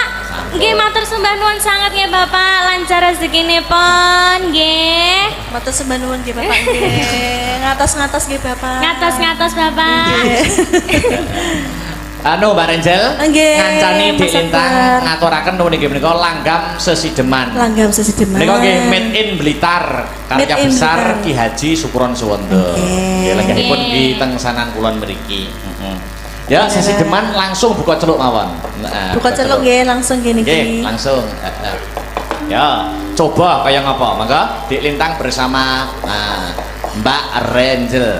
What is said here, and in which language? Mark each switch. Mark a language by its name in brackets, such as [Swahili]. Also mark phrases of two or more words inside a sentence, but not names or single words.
[Javanese] Nggih, matur sembah nuwun sanget nggih, Bapak. Lancar rezekinipun, nggih. Matur sembah nuwun nggih Bapak nggih. Ngatos-ngatos nggih Bapak. Ngatos-ngatos, Bapak. Anu Mbak Renjel, Nggih, ngancani di Mas lintang Akbar. ngaturaken nuwun inggih menika langgam sesideman. Langgam sesideman. Menika nggih [English] made in [Javanese] Blitar, karya [English] Made in [Javanese] besar Blitar. Ki Haji Supuron Suwondo. Nggih. Nggih, lenggahipun Nggih. nggih teng sanan kulon mriki. Ya, sesideman langsung buka celuk mawon. Nah, Buka celuk nggih langsung gini Nggih, nggih. langsung. Ya, coba kaya ngapa? Mangga di lintang bersama Mbak Renjel.